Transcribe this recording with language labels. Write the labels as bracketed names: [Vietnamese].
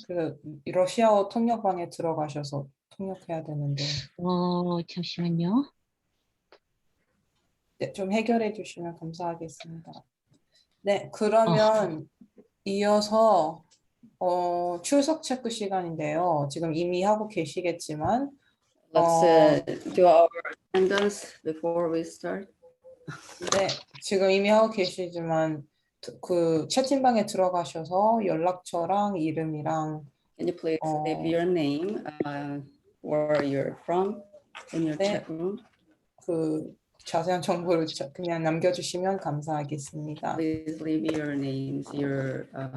[Korean] 그래서 러시아어 통역방에 들어가셔서 통역해야 되는데. 잠시만요. 네, 좀 해결해 주시면 감사하겠습니다. 네, 그러면 이어서 출석 체크 시간인데요. 지금 이미 하고 계시겠지만 [English] Let's do our attendance before we start. [Korean] 네, 지금 이미 하고 계시지만 그 채팅방에 들어가셔서 연락처랑 이름이랑 [English] Can you please leave your name, where you're from in your chat room? [Korean] 그 자세한 정보를 그냥 남겨주시면 감사하겠습니다. [English] Please leave your names, your